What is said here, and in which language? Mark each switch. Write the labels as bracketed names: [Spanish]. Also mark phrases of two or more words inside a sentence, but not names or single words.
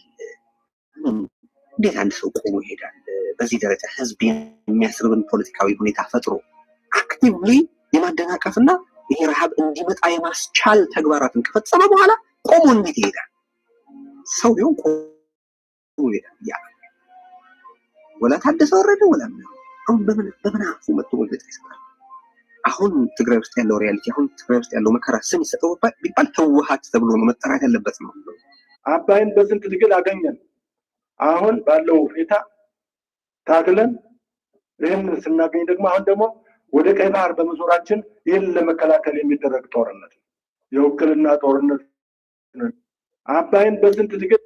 [Amharic] እንዴት አንድ ሰው ቆሞ ይሄዳል? በዚህ ደረጃ ህዝብ የሚያስርብን ፖለቲካዊ ሁኔታ ፈጥሮ አክቲቭሊ የማደናቀፍና ይሄ ረሃብ እንዲመጣ የማስቻል ተግባራትን ከፈጸመ በኋላ ቆሞ እንዴት ይሄዳል? ሰው ቢሆን ቆሞ ይሄዳል። ያ ወላ ታደሰ ወረደ ወላ አሁን በምን አፉ መጥቶ ወለደ ይሰጣል። አሁን ትግራይ ውስጥ ያለው ሪያሊቲ፣ አሁን ትግራይ ውስጥ ያለው መከራ ስም ይሰጠው ቢባል ህወሓት ተብሎ ነው መጠራት ያለበት ነው። አባይን በስንት ትግል አገኘን። አሁን ባለው ሁኔታ ታግለን ይህን ስናገኝ ደግሞ አሁን ደግሞ ወደ ቀይ ባህር በመዞራችን ይህን ለመከላከል የሚደረግ ጦርነት ነው፣ የውክልና ጦርነት ነው። አባይን በስንት ትግል